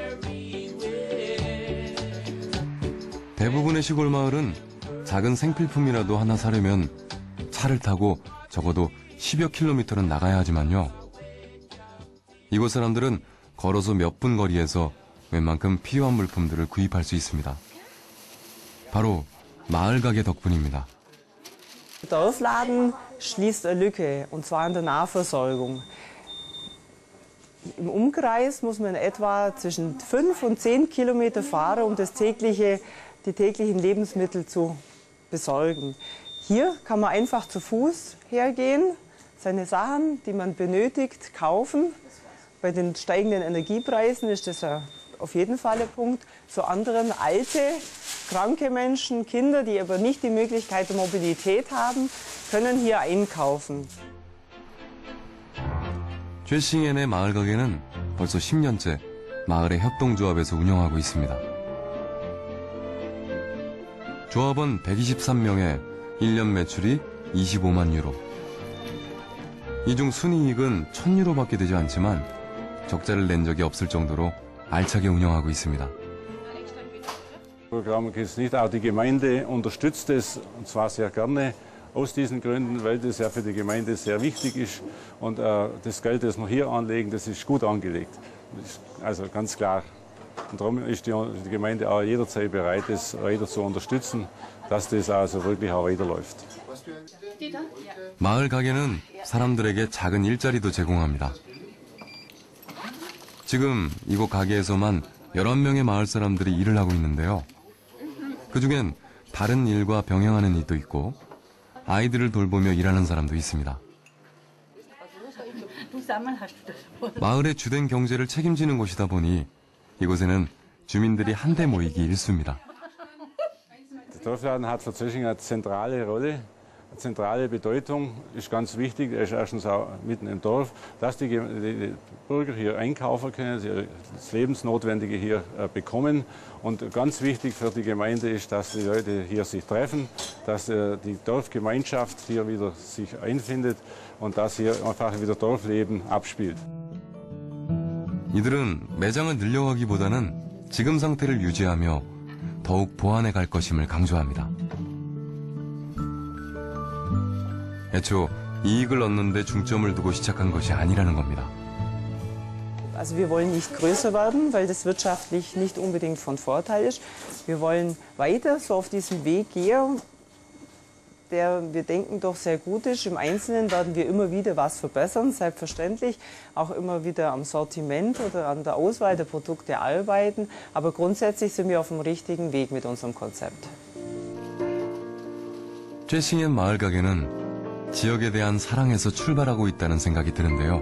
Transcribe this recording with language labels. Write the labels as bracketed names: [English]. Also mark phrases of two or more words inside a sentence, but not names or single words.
[Korean] 대부분의 시골 마을은 작은 생필품이라도 하나 사려면 차를 타고 적어도 10여 킬로미터는 나가야 하지만요. 이곳 사람들은 걸어서 몇 분 거리에서 웬만큼 필요한 물품들을 구입할 수 있습니다. 바로 마을 가게 덕분입니다. [German] Der Dorfladen schließt eine Lücke, und zwar in der Nahversorgung. Im Umkreis muss man etwa zwischen 5 und 10 Kilometer fahren, um die täglichen Lebensmittel zu besorgen. Hier kann man einfach zu Fuß hergehen, seine Sachen, die man benötigt, kaufen. Bei den steigenden Energiepreisen ist das auf jeden Fall ein Punkt. Zu anderen alte, kranke Menschen, Kinder, die aber nicht die Möglichkeit der Mobilität haben, können hier einkaufen. [Korean] 쬐싱엔의 마을 가게는 벌써 10년째 마을의 협동조합에서 운영하고 있습니다. 조합원 123명에 1년 매출이 25만 유로. 이 중 순이익은 1000유로밖에 되지 않지만 적자를 낸 적이 없을 정도로 알차게 운영하고 있습니다. [German] Programm geht es nicht, auch die Gemeinde unterstützt es, und zwar sehr gerne, aus diesen Gründen, weil das ja für die Gemeinde sehr wichtig ist und das Geld, das wir hier anlegen, das ist gut angelegt. Das ist also ganz klar. Und darum ist die Gemeinde auch jederzeit bereit, das weiter zu unterstützen, dass das also wirklich auch weiterläuft. [Korean] 마을 가게는 사람들에게 작은 일자리도 제공합니다. 지금 이곳 가게에서만 11명의 마을 사람들이 일을 하고 있는데요. 그중엔 다른 일과 병행하는 일도 있고 아이들을 돌보며 일하는 사람도 있습니다. 마을의 주된 경제를 책임지는 곳이다 보니 이곳에는 주민들이 한데 모이기 일쑤입니다. [German] Der Dorfladen hat für Zöching eine zentrale Rolle, eine zentrale Bedeutung, ist ganz wichtig. Er ist erstens auch mitten im Dorf, dass die Bürger hier einkaufen können, sie das Lebensnotwendige hier bekommen. Und ganz wichtig für die Gemeinde ist, dass die Leute hier sich treffen, dass die Dorfgemeinschaft hier wieder sich einfindet und dass hier einfach wieder Dorfleben abspielt. [Korean] 이들은 매장을 늘려가기보다는 지금 상태를 유지하며 더욱 보완해 갈 것임을 강조합니다. 애초 이익을 얻는 데 중점을 두고 시작한 것이 아니라는 겁니다. [German] Also wir wollen nicht größer werden, weil das wirtschaftlich nicht unbedingt von Vorteil ist. Wir wollen weiter so auf diesem Weg gehen, der wir denken doch sehr gut ist. Im Einzelnen werden wir immer wieder was verbessern, selbstverständlich. Auch immer wieder am Sortiment oder an der Auswahl der Produkte arbeiten. Aber grundsätzlich sind wir auf dem richtigen Weg mit unserem Konzept. [Korean] 쬐싱의 마을 가게는 지역에 대한 사랑에서 출발하고 있다는 생각이 드는데요.